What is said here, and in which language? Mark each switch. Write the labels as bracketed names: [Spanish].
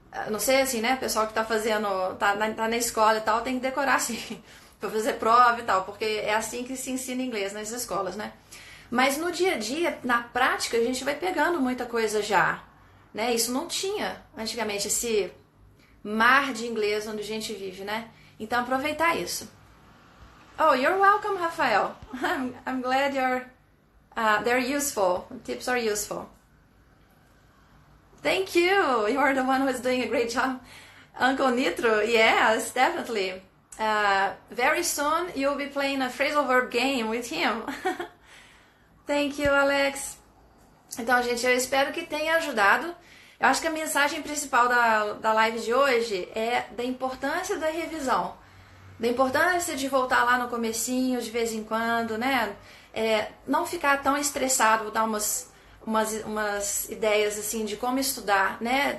[Portuguese] Não sei assim, né? O pessoal que está fazendo, tá na escola e tal, tem que decorar assim, para fazer prova e tal, porque é assim que se ensina inglês nas escolas, né? Mas no dia a dia, na prática, a gente vai pegando muita coisa já, né? Isso não tinha antigamente, esse mar de inglês onde a gente vive, né? Então aproveitar isso. [English] Oh, you're welcome, Rafael. I'm glad they're useful. Tips are useful. Thank you. You are the one who is doing a great job. Uncle Nitro, yes, definitely. Very soon you'll be playing a phrasal verb game with him. Thank you, Alex. [Portuguese] Então, gente, eu espero que tenha ajudado. Eu acho que a mensagem principal da live de hoje é da importância da revisão. Da importância de voltar lá no comecinho, de vez em quando, né? Não ficar tão estressado, dar umas ideias assim de como estudar, né?